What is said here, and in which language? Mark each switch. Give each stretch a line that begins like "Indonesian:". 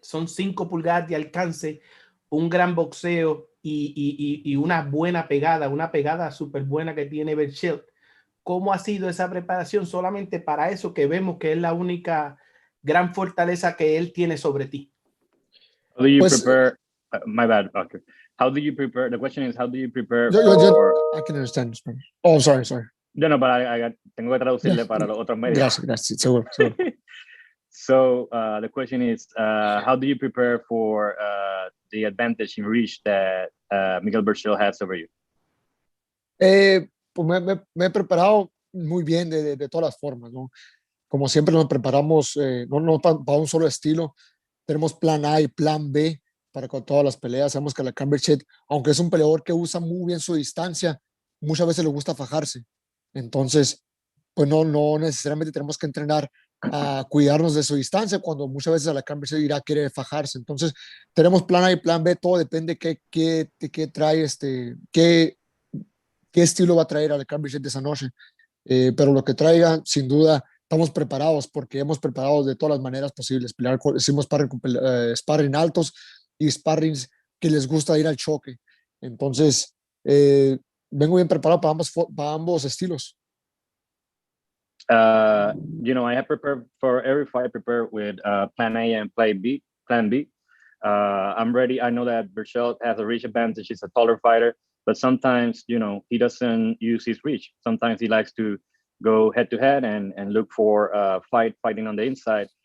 Spanish: Son 5 pulgadas de alcance, un gran boxeo y una buena pegada, una pegada súper buena que tiene Berchelt. ¿Cómo ha sido esa preparación solamente para eso que vemos que es la única gran fortaleza que él tiene sobre ti?
English: How do you prepare? My bad, doctor. How do you prepare? The question is, how do you prepare for... I can understand Spanish. Oh, sorry. No, but
Spanish: tengo que traducirle para los otros medios. Gracias. Seguro.
English: So the question is, how do you prepare for the advantage in reach that Miguel Berchelt has over you?
Spanish: Pues me he preparado muy bien de todas las formas, ¿no? Como siempre nos preparamos, no para un solo estilo. Tenemos plan A y plan B para con todas las peleas. Sabemos que Alexander Berchelt, aunque es un peleador que usa muy bien su distancia, muchas veces le gusta fajarse. Entonces, pues no necesariamente tenemos que entrenar a cuidarnos de su distancia cuando muchas veces Alexander Berchelt irá a querer fajarse. Entonces, tenemos plan A y plan B, todo depende qué trae, qué estilo va a traer Alexander Berchelt de esa noche. Pero lo que traiga, sin duda, estamos preparados porque hemos preparado de todas las maneras posibles. Hicimos sparring altos y sparrings que les gusta ir al choque. Entonces, vengo bien preparado para ambos estilos.
English: I have prepared for every fight. I prepare with plan A and plan B. I'm ready. I know that Berchelt has a reach advantage. He's a taller fighter, but sometimes, he doesn't use his reach. Sometimes he likes to go head to head and look for fighting on the inside.